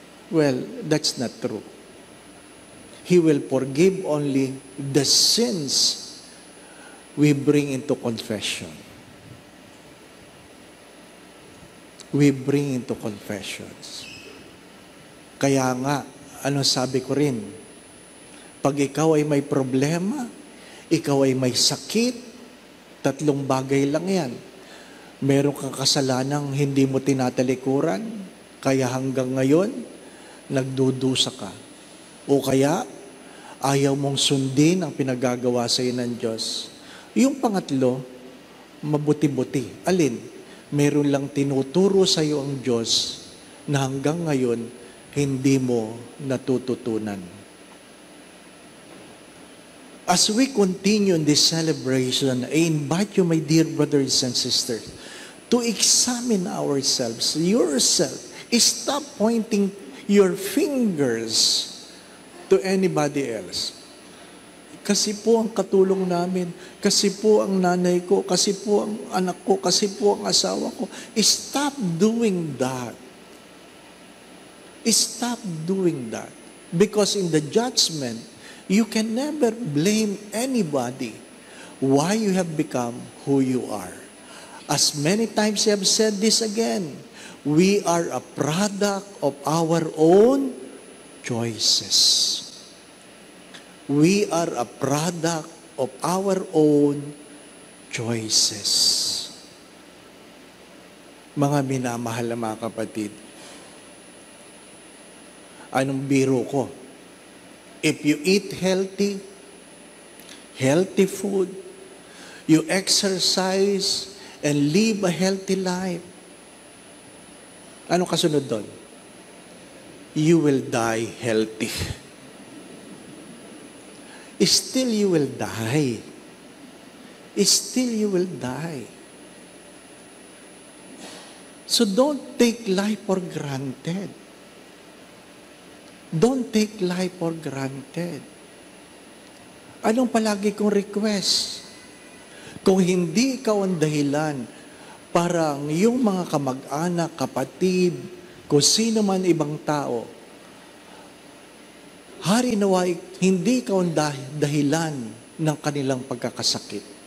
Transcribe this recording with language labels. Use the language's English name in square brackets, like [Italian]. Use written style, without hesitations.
[English] Well, that's not true. He will forgive only the sins we bring into confession. We bring into confessions. [Filipino] Kaya nga, ano sabi ko rin, pag ikaw ay may problema, ikaw ay may sakit, tatlong bagay lang yan. Meron kang kasalanang hindi mo tinatalikuran, kaya hanggang ngayon, nagdudusa ka. O kaya, ayaw mong sundin ang pinagagawa sa iyo ng Diyos. Yung pangatlo, mabuti-buti. Alin? Meron lang tinuturo sa iyo ang Diyos na hanggang ngayon, hindi mo natututunan. [English] As we continue in this celebration, I invite you, my dear brothers and sisters, to examine ourselves, yourself. Stop pointing your fingers to anybody else. [Filipino] Kasi po ang katulong namin, kasi po ang nanay ko, kasi po ang anak ko, kasi po ang asawa ko. [English] Stop doing that. Stop doing that. Because in the judgment, you can never blame anybody why you have become who you are. As many times I have said this again, we are a product of our own choices. We are a product of our own choices. [Filipino] Mga minamahal na mga kapatid, anong biro ko? [English] If you eat healthy food, you exercise, and live a healthy life, [Filipino] anong kasunod doon? [English] You will die healthy. Still you will die. Still you will die. So don't take life for granted. Don't take life for granted. [Filipino] Anong palagi kong request? Kung hindi ikaw ang dahilan, parang yung mga kamag-anak, kapatid, kung sino man ibang tao, Hari naway, hindi ka ang dahilan ng kanilang pagkakasakit.